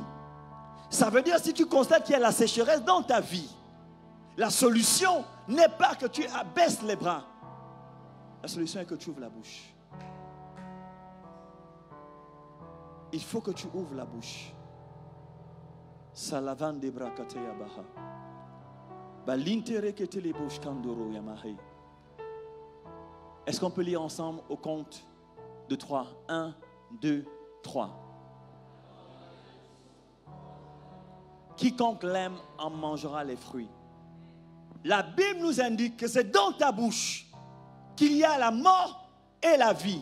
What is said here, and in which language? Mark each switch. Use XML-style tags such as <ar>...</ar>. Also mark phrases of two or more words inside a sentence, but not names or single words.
<fr>Ça veut dire, si tu constates qu'il y a la sécheresse dans ta vie, la solution n'est pas que tu abaisses les bras. La solution est que tu ouvres la bouche. Il faut que tu ouvres la bouche. Salavan de brakateya baha. Balintere ketele bosh kandoro yamahe. Est-ce qu'on peut lire ensemble au compte de 3? 1, 2, 3. Quiconque l'aime en mangera les fruits. La Bible nous indique que c'est dans ta bouche qu'il y a la mort et la vie.</fr>